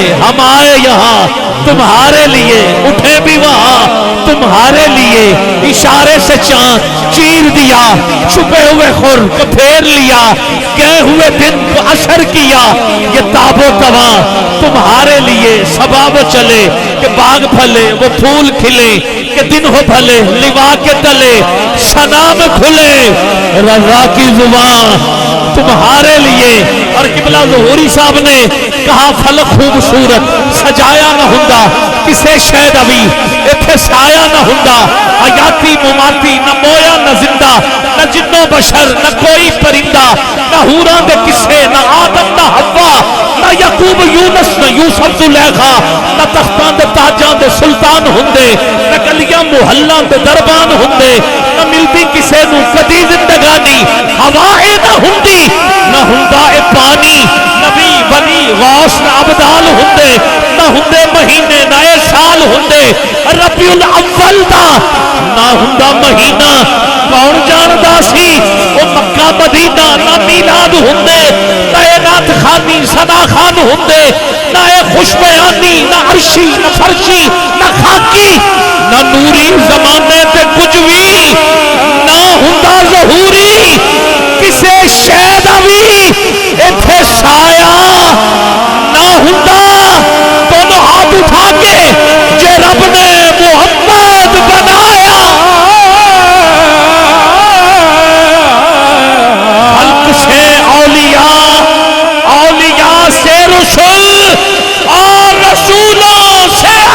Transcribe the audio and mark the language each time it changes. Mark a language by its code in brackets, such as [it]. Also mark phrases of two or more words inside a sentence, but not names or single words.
[ur] ہم آئے یہاں تمہارے لیے، اٹھے بھی وہاں تمہارے لیے اشارے سے چاند چیر دیا، چھپے ہوئے خور کو پھیر لیا، گئے ہوئے دن کو اثر کیا، یہ تاب و تواں تمہارے لیے سباب چلے کہ باغ پھلے وہ پھول کھلے، کہ دن ہو بھلے لوا کے تلے سنام کھلے، رضا کی زبان تمہارے لیے۔ اور قبلہ ظہوری صاحب نے کہا [pa] فلک خوبصورت سجایا نہ ہوندا کسے شاید ابھی ایتھے سایا نہ ہوندا، حیاتی مماتی نہ مویا نہ زندہ، نہ جنو بشر نہ کوئی پرندہ، نہ حوراں دے کسے نہ آدم نہ حوا، نہ یعقوب یونس نہ یوسف زلیخا، نہ تختاں دے تاجاں دے سلطان ہوندے، نہ گلیاں محلاں دے دربان ہوندے، نہ ملدی کسے نو کدی زندگانی، ہوائے نہ ہوندی نہ ہوندا اے پانی، نبی ولی غوث نہ عبدال ہوندے، نہ ہوندے مہینے نہ اے سال ہوندے، ربیع الاول دا نہ ہوندا مہینہ، کون جاندا سی او مکہ مدینہ نہ میلاد ہوندے، نہ اے نعت خوانی ثنا خوان ہوندے، نہ اے خوش بیانی نہ عرشی نہ فرشی نہ خاکی، نہ نوری زمانے تے کچھ بھی نہ ہوندا ظہوری کسے شاید ابھی ایتھے سایا نہ ہوندا۔ [ur] دونوں ہاتھ اٹھا کے جے رب نے محمد بنایا، خلق سے اولیاء، اولیاء سے رسول، اور رسولوں سے